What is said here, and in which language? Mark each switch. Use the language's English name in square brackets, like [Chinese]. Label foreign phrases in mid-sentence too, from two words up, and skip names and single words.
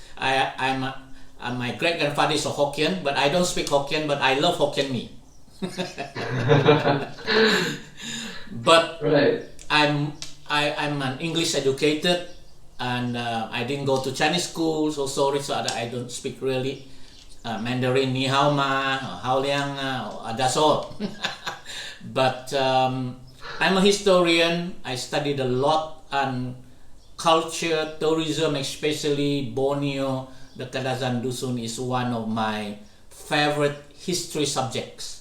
[English] My great-grandfather is a Hokkien, but I don't speak Hokkien, but I love Hokkien mee. But Right. I'm an English educated, and I didn't go to Chinese school, so sorry, so that I don't speak really Mandarin, [Chinese] 你好吗，好亮, that's all. [English] But I'm a historian. I studied a lot on culture, tourism, especially Borneo. The Kadazan Dusun is one of my favorite history subjects.